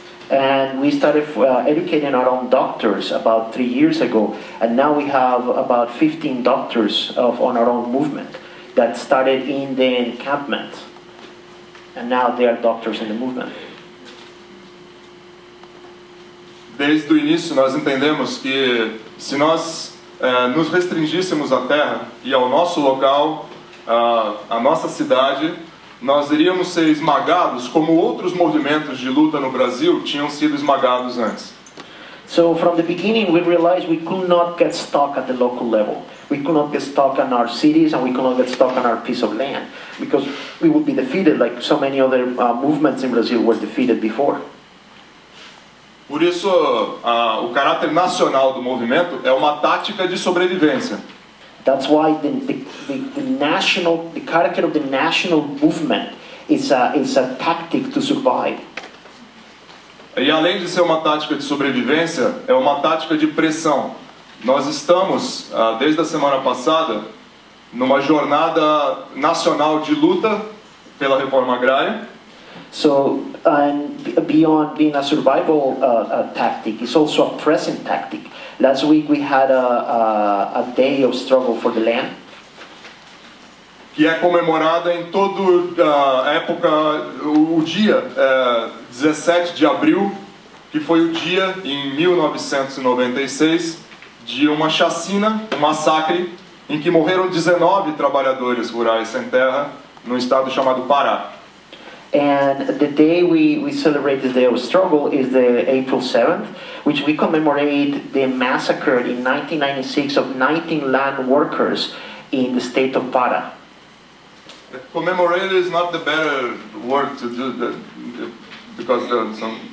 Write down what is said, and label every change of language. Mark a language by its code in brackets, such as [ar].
[en] And we started educating our own doctors about 3 years ago, and now we have about 15 doctors on our own movement that started in the encampment, and now they are doctors in the movement. [pt] Desde o início nós entendemos que se nós nos restringíssemos à terra e ao nosso local, à nossa cidade, nós iríamos ser esmagados como outros movimentos de luta no Brasil tinham sido esmagados antes. [en] So from the beginning we realized we could not get stuck at the local level. We could not get stuck in our cities, and we could not get stuck on our piece of land, because we would be defeated like so many other movements in Brazil were defeated before. [pt] Por isso, o caráter nacional do movimento é uma tática de sobrevivência. [en] That's why the character of the national movement is a tactic to survive. [pt] E além de ser uma tática de sobrevivência, é uma tática de pressão. Nós estamos, desde a semana passada, numa jornada nacional de luta pela reforma agrária. [en] So, beyond being a survival tactic, it's also a present tactic. Last week we had a day of struggle for the land. [pt] Que é comemorada em toda a época, o dia 17 de abril, que foi o dia, em 1996, de uma chacina, um massacre, em que morreram 19 trabalhadores rurais sem terra, num estado chamado Pará. [en] And the day we celebrate this day of struggle is the April 7th, which we commemorate the massacre in 1996 of 19 land workers in the state of Pará. Commemorate is not the better word to do because there are some